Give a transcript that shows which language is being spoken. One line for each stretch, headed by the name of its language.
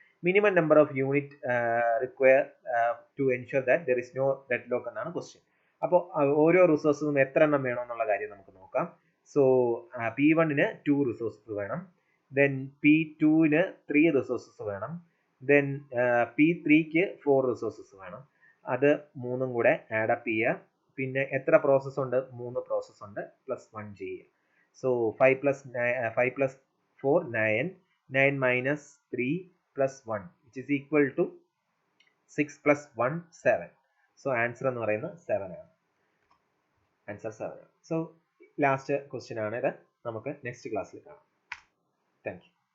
English: Minimum number of unit require to ensure that there is no deadlock
Malayalam: എന്നാണ് question. അപ്പോൾ ഓരോ റിസോഴ്സും എത്ര എണ്ണം വേണം എന്നുള്ള കാര്യം നമുക്ക് നോക്കാം. സോ P1-ന് 2 റിസോഴ്സസ് വേണം, then P2-ന് 3 റിസോഴ്സസ് വേണം, then P3-ക്ക് 4 റിസോഴ്സസ് വേണം. അത് മൂന്നും കൂടെ ആഡപ്പ് ചെയ്യുക. പിന്നെ എത്ര പ്രോസസ്സ് ഉണ്ട്? 3 പ്രോസസ്സ് ഉണ്ട്, പ്ലസ് 1 ചെയ്യുക.
English: So 5 plus 4 9, 9 minus 3 plus 1 which is equal to 6 plus 1 7.
Malayalam: So answer എന്ന് പറയുന്നത് 7 ആണ്. ആൻസർ 7 ആണ്. സോ ലാസ്റ്റ് ക്വസ്റ്റ്യൻ ആണ് ഇത്. നമുക്ക് നെക്സ്റ്റ് ക്ലാസ്സിൽ കാണാം. Thank you.